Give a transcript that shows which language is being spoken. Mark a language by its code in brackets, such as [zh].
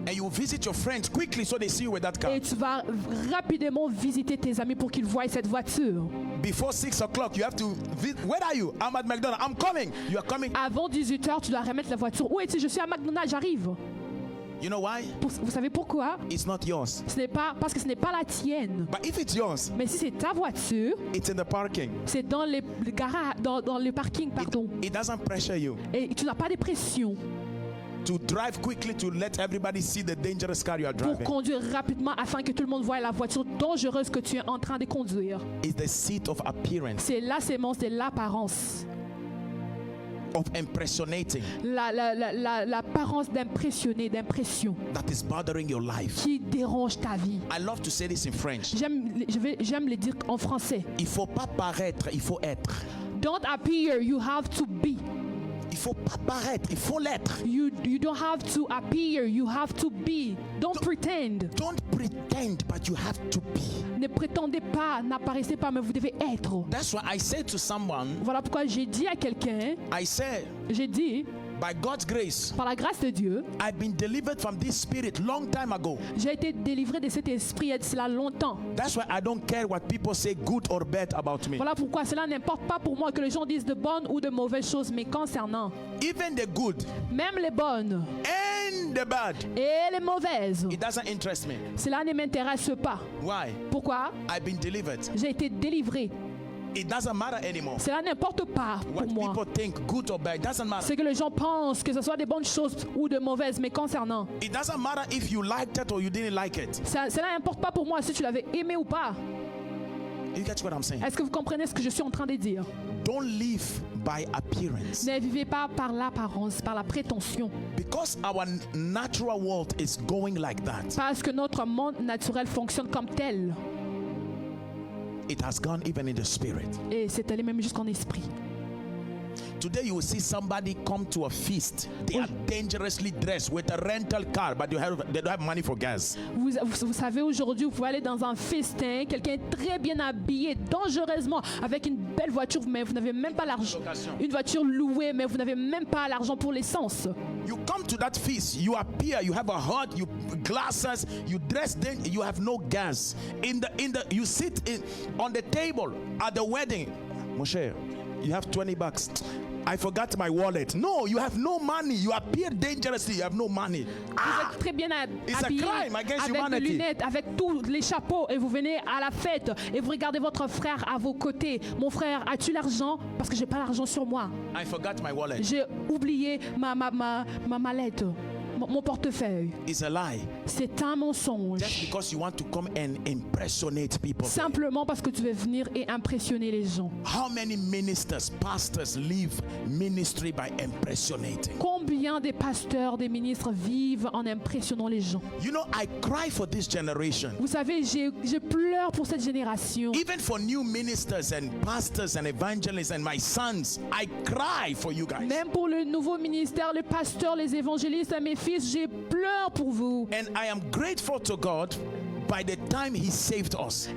[en] and you will visit your friends quickly so they see you with that car. [fr] et tu vas rapidement visiter tes amis pour qu'ils voient cette voiture. [en] Before 6 o'clock, you have to where are you? I'm at McDonald's. I'm coming. You are coming. [fr] Avant 18h, tu dois remettre la voiture. Où es-tu? Je suis à McDonald's, j'arrive. [en] You know why? [fr] Vous savez pourquoi? [en] It's not yours. [fr] Ce n'est pas parce que ce n'est pas la tienne. [en] But if it's yours, [fr] Mais si c'est ta voiture, [en] it's in the parking. [fr] c'est dans le garage, dans le parking, pardon. [en] It doesn't pressure you [fr] Et tu n'as pas de pression [en] to drive quickly to let everybody see the dangerous car you are [fr] pour [en] driving. [fr] conduire rapidement afin que tout le monde voie la voiture dangereuse que tu es en train de conduire. [en] It's the seat of appearance, [fr] C'est la sémence de l'apparence. [en] of impersonating, [fr] L'apparence d'impressionner, d'impression [en] that is bothering your life. [fr] qui dérange ta vie. [en] I love to say this in French. [fr] J'aime le dire en français. Il faut pas paraître, il faut être. [en] Don't appear, you have to be. [fr] Il faut pas paraître, il faut l'être. [en] You don't have to appear, you have to be. Don't pretend. Don't pretend, but you have to be. [fr] Ne prétendez pas, n'apparaissez pas, mais vous devez être. [en] That's why I say to someone, [fr] Voilà pourquoi j'ai dit à quelqu'un, j'ai dit, [en] by God's grace, [fr] par la grâce de Dieu, [en] I've been delivered from this spirit long time ago. [fr] j'ai été délivré de cet esprit il y a de cela longtemps. [en] That's why I don't care what people say, good or bad about me. [fr] Voilà pourquoi cela n'importe pas pour moi que les gens disent de bonnes ou de mauvaises choses, mais concernant [en] Even the good [fr] même les bonnes [en] and the bad, [fr] et les mauvaises, [en] it doesn't interest me. [fr] cela ne m'intéresse pas. [en] Why? [fr] Pourquoi? [en] I've been delivered. [fr] J'ai été délivré. [en] It doesn't matter anymore. [fr] Cela n'importe pas [en] What [fr] pour moi. [en] people think, good or bad, doesn't matter. [fr] Ce que les gens pensent, que ce soit des bonnes choses ou de mauvaises, mais concernant, [en] It doesn't matter if you liked it or you didn't like it. [fr] cela n'importe pas pour moi si tu l'avais aimé ou pas. [en] You get what I'm saying? [fr] Est-ce que vous comprenez ce que je suis en train de dire? [en] Don't live by appearance. [fr] Ne vivez pas par l'apparence, par la prétention. [en] Because our natural world is going like that. [fr] Parce que notre monde naturel fonctionne comme tel. [en] It has gone even in the spirit. [fr] Et c'est allé même jusqu'en esprit. [en] Today you will see somebody come to a feast. They are dangerously dressed with a rental car, but they don't have money for gas. [fr] Vous savez, aujourd'hui, vous pouvez aller dans un festin, quelqu'un très bien habillé, dangereusement, avec une belle voiture, mais vous n'avez même pas l'argent. Une voiture louée, mais vous n'avez même pas l'argent pour l'essence. [en] You come to that feast, you appear, you have a hut, you glasses, you dress, then you have no gas. You sit on the table at the wedding. [fr] Mon cher, [en] you have $20. I forgot my wallet. No, you have no money. You appear dangerously. You have no money. [fr] Vous êtes très bien [en] It's a [fr] habillé, [en] crime against [fr] avec des [en] humanity. [fr] lunettes, avec tous les chapeaux, et vous venez à la fête et vous regardez votre frère à vos côtés. Mon frère, as-tu l'argent? Parce que j'ai pas l'argent sur moi. [en] I forgot my wallet. [fr] J'ai oublié ma mallette, mon portefeuille. [en] It's a lie. [fr] C'est un mensonge. [en] Just because you want to come and impersonate people. [fr] Simplement parce que tu veux venir et impressionner les gens. [en] How many ministers, pastors live ministry by impersonating? [fr] Combien des pasteurs, des ministres vivent en impressionnant les gens? [en] You know, I cry for this generation. [fr] Vous savez, je pleure pour cette génération. [en] Even for new ministers and pastors and evangelists and my sons, I cry for you guys. [fr] Même pour le nouveau ministère, les pasteurs, les évangélistes, mes fils, je pleure pour vous. [en] And I am grateful to God by the time He saved us.